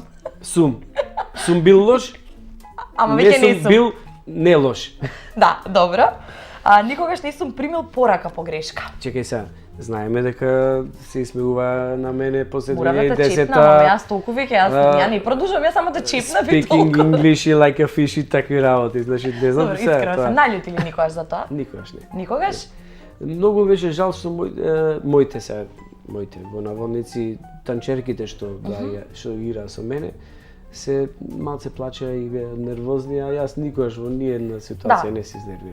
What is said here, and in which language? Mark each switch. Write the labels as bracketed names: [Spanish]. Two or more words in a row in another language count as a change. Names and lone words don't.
[Macedonian] Сум. Сум бил лош? Ама веќе не сум. Не сум бил не лош. Да, добро. Никогаш не сум примил порака по грешка. Чекај сега, знаеме дека се исмеува на мене после 2010-та. Морам да те чипнам, ама јас толку веќе, ја не продолжувам, јас само да чипнам и толку. [English] Speaking English like a fish [Macedonian] и такви работи, значи не знам сега тоа. Искрено се наљути ли никогаш за тоа? Никогаш не. Никогаш? Многу беше жал што моите во наводници танчерките што што играа со мене се малце плачеа и беа нервозни, а јас никогаш во ниедна ситуација не се изнервирав.